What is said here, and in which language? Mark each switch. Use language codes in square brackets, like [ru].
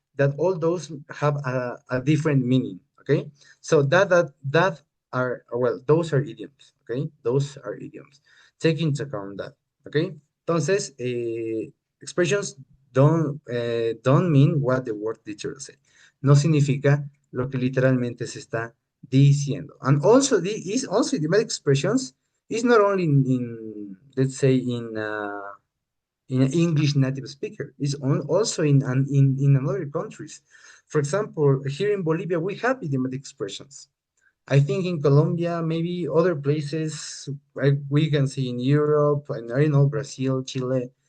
[en] That all those have a different meaning. Okay, so that are well those are idioms. Okay, those are idioms. Take into account that. Okay, entonces expressions don't mean what the word literally say. [es] No significa lo que literalmente se está diciendo. [en] And also, is also idiomatic expressions is not only in let's say in an English native speaker. It's also in other countries. For example, here in Bolivia, we have idiomatic expressions. I think in Colombia, maybe other places like we can see in Europe, and I know Brazil, Chile,